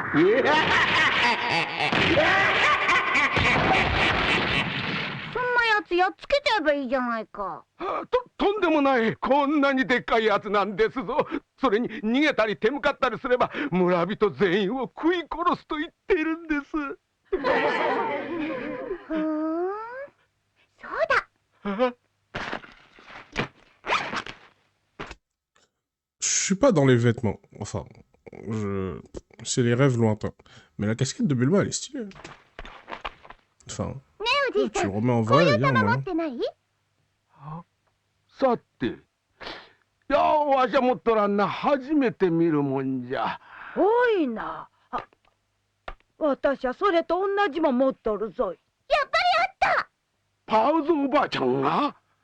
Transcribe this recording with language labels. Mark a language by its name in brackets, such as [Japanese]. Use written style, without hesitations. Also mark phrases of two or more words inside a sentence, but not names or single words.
[Japanese] やっつけちゃえばいいじゃないか。とんでもない。こんなにでっかいやつなんですぞ。それに逃げたり手向かったりすれば村人全員を食い殺すと言ってるんです。ふーん、そうだ。 [French] Je suis pas dans les vêtements. Enfin, c'est les rêves lointains. Mais la casquette de Bulma, elle est stylée. Enfin... Tu le remets en vrai, il y a un moyen. [Japanese] さて、いやわしゃ持っとらんな。初めて見るもんじゃ。多いな。私はそれと同じもん持っとるぞい。やっぱりあった。パウズおばあちゃんが、